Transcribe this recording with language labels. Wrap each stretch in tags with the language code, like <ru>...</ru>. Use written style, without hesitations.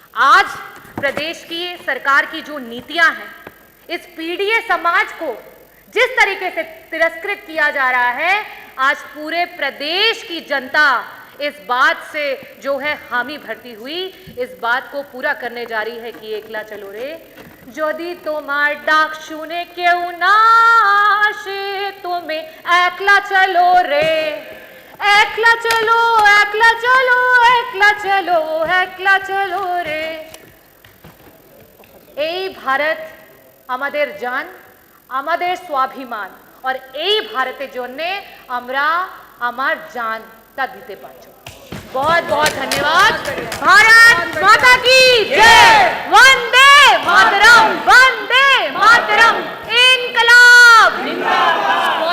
<hi>आज प्रदेश की सरकार की जो नीतियां हैं, इस पीड़ित समाज को जिस तरीके से तिरस्कृत किया जा रहा है, आज पूरे प्रदेश की जनता इस बात से जो है हामी भरती हुई, इस बात को पूरा करने जा रही है कि</hi> <bn>एकला चलो रे। যদি তোমার ডাক শুনে কেউ না আসে, তুমি একলা চলো রে, একলা চলো, একলা চলো, একলা চলো, একলা চলো রে। এই ভারত আমাদের জান, আমাদের স্বাভিমান, और এই ভারতের জন্য আমরা আমার জানটা দিতে পারছি।</bn> <hi>बहुत बहुत धन्यवाद। भारत माता की जय। वंदे मातरम, वंदे मातरम। इनकलाब जिंदाबाद।</hi>